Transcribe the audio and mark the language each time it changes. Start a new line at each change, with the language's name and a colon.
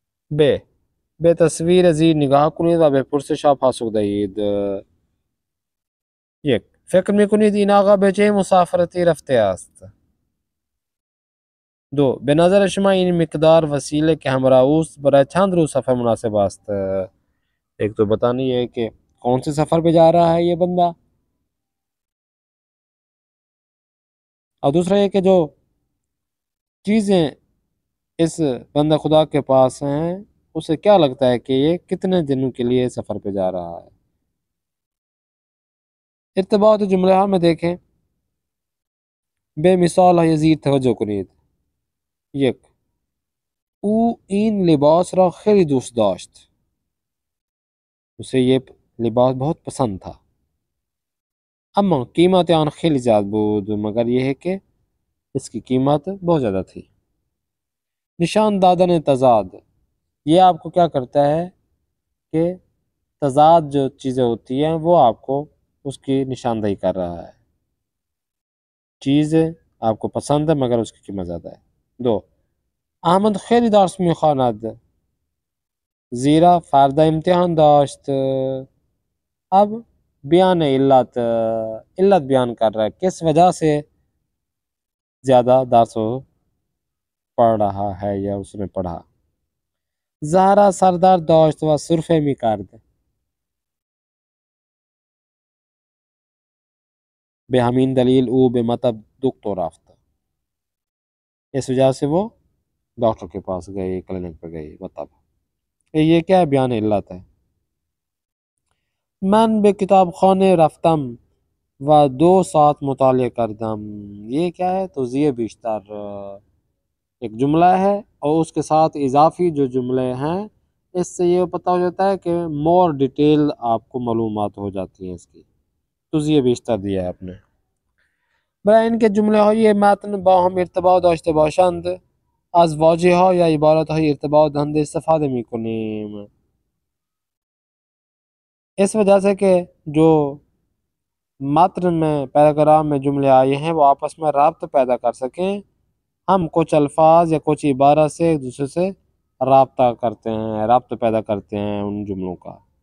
Persian: به تصویر زیر نگاه کنید و به پرسش‌ها پاسخ دهید. 1. فکر میکنید این آقا به چه مسافرتی رفته است؟ 2. به نظر شما این مقدار وسیله که همراه اوست برای چند روز سفر مناسب است؟
Urdu: ایک تو بتانی ہے کہ کون سے سفر پہ جا رہا ہے یہ بندہ، اور دوسرا یہ کہ جو چیزیں اس بندہ خدا کے پاس ہیں اسے کیا لگتا ہے کہ یہ کتنے دنوں کے لیے سفر پہ جا رہا ہے. ارتباط جملہ میں دیکھیں، بے مثال ہے یزید
Persian: توجہ کنید. 1. او این لباس را خیلی دوست داشت.
Urdu: اسے یہ لباس بہت پسند تھا.
Persian: اما قیمت آن خیلی زیادہ بود،
Urdu: مگر یہ ہے کہ اس کی قیمت بہت زیادہ تھی.
Persian: نشان دادن تضاد،
Urdu: یہ آپ کو کیا کرتا ہے کہ تضاد جو چیزیں ہوتی ہیں وہ آپ کو اس کی نشاندہی کر رہا ہے. چیز آپ کو پسند ہے مگر اس کی قیمت زیادہ ہے. 2.
Persian: احمد خیلی درس میخواند زیرا فردا امتحان داشت.
Urdu: اب بیان علت بیان کر رہا ہے، کس وجہ سے زیادہ درس پڑھ رہا ہے یا اس نے پڑھا.
Persian: زہرا سردار داشت و سرفه میکرد. به همین دلیل او به مطب دکتر رفت.
Urdu: اس وجہ سے وہ ڈاکٹر کے پاس گئے، کلینک پہ گئے. مطب یہ کیا ہے؟ بیان علت ہے.
Persian: من به کتاب خانه رفتم و 2 ساعت مطالعه کردم.
Urdu: یہ کیا ہے؟ توضیح بیشتر. ایک جملہ ہے اور اس کے ساتھ اضافی جو جملے ہیں اس سے یہ پتہ ہو جاتا ہے کہ
English: more detail
Urdu: آپ کو معلومات ہو جاتی ہیں. اس کی توضیح بیشتر دیا ہے آپ نے.
Persian: برای اینکه جمله‌های متن با هم ارتباط داشته باشند از واژه‌ها یا عبارت‌های ارتباط دهنده استفاده می‌کنیم.
Urdu: اس وجہ سے کہ جو متن میں پیراگراف میں جملے آئے ہیں وہ آپس میں رابط پیدا کر سکیں، ہم کچھ الفاظ یا کچھ عبارت سے ایک دوسرے سے رابط پیدا کرتے ہیں ان جملوں کا.